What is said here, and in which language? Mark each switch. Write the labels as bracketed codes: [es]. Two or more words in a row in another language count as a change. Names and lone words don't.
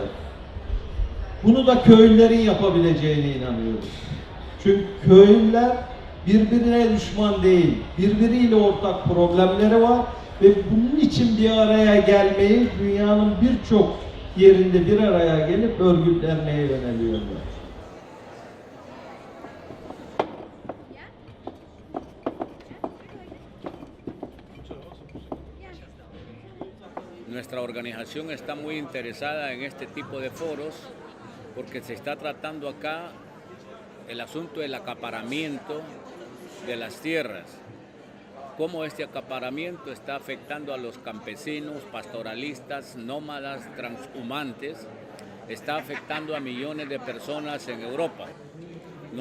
[tr] Bunu da köylülerin yapabileceğine inanıyoruz. Çünkü köylüler birbirine düşman değil, birbiriyle ortak problemleri var ve bunun için bir araya gelmeyi dünyanın birçok yerinde bir araya gelip örgütlenmeye yöneliyorlar. [es] Nuestra organización está muy interesada en este tipo de foros porque se está tratando acá el asunto del acaparamiento de las tierras, cómo este acaparamiento está afectando a los campesinos, pastoralistas, nómadas, transhumantes, está afectando a millones de personas en Europa.